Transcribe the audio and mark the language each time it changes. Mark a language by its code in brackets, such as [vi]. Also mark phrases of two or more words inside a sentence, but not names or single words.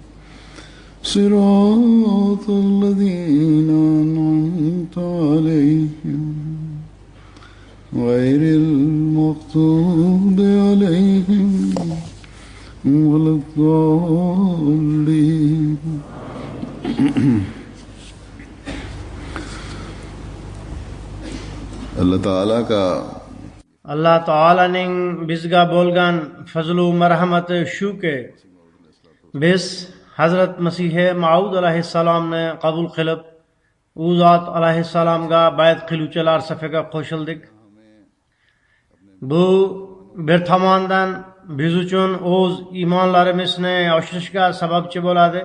[ar] صراط الذين أنعمت عليهم غير المغضوب عليهم ولا الضالين. [uz] Allah Ta'ala'nın bizga bo'lgan fazlu marhamati shuki biz Hazrat Masih Maud alayhissalomni qabul qilib, u zot alayhissalomga bayat qiluvchilar safiga qo'shildik. Bu bir tomondan biz uchun o'z iymonlarimizni oshirishga sababchi bo'ladi.